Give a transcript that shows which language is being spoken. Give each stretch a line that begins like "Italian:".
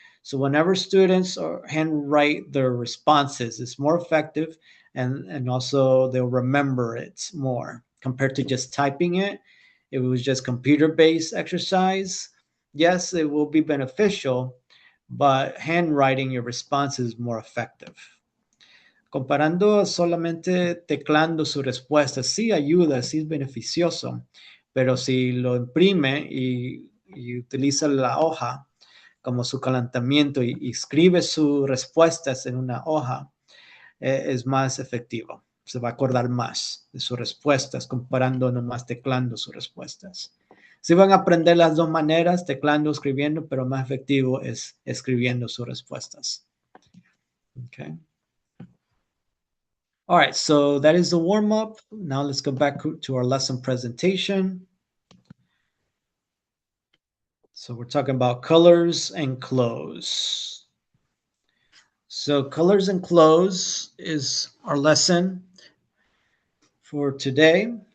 English: So whenever students handwrite their responses, it's more effective, and also they'll remember it more compared to just typing it. If it was just computer-based exercise, yes, it will be beneficial, but handwriting your response is more effective.
Spanish: Comparando solamente teclando su respuesta, sí ayuda, sí es beneficioso, pero si lo imprime y utiliza la hoja como su calentamiento y escribe sus respuestas en una hoja, es más efectivo. Se va a acordar más de sus respuestas comparando nomás teclando sus respuestas. Sí van a aprender las dos maneras, teclando, escribiendo, pero más efectivo es escribiendo sus respuestas.
English: Okay. All right, so that is the warm-up. Now let's go back to our lesson presentation. So we're talking about colors and clothes. So colors and clothes is our lesson for today.